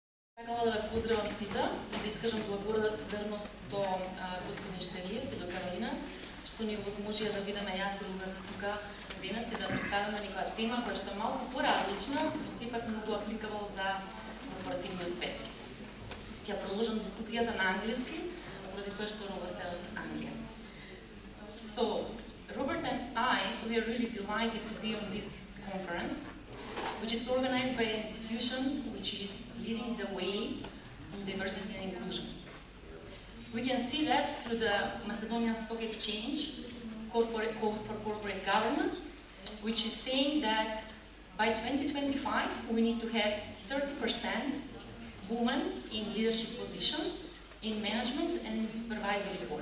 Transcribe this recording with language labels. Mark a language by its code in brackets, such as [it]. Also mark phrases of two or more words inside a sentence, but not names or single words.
[mk] Сакала да ве поздравам сите и да искажам благодарност до господин Штелиев и до Каролина, што ни овозможија да видиме јас и Роберт тука денес и да представиме некоја тема која што е малку поразлична, но сепак многу апликабл за корпоративниот свет. Ќе продолжам дискусијата на англиски, поради тоа што Роберт е од Англија. [en] So, Robert and I, we are really delighted to be on this conference, which is organized by an institution which is leading the way in diversity and inclusion. We can see that through the Macedonian Stock Exchange Code for Corporate Governance, which is saying that by 2025 we need to have 30% women in leadership positions, in management and supervisory board.